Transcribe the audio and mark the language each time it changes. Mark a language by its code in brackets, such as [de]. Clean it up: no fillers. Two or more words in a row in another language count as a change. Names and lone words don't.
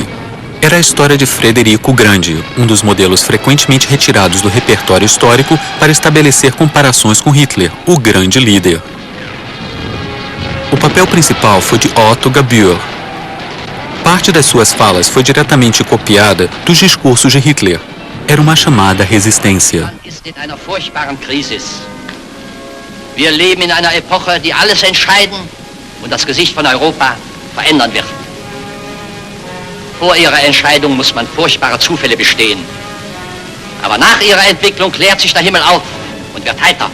[pt] Era a história de Frederico o Grande, um dos modelos frequentemente retirados do repertório histórico para estabelecer comparações com Hitler, o grande líder. O papel principal foi de Otto Gabür. Parte das suas falas foi diretamente copiada dos discursos de Hitler. Era uma chamada resistência. [de] Wir leben in einer Epoche, die alles entscheiden und das Gesicht von Europa verändern wird. Vor ihrer Entscheidung muss man furchtbare Zufälle bestehen. Aber nach ihrer Entwicklung klärt sich der Himmel auf und wird heiter.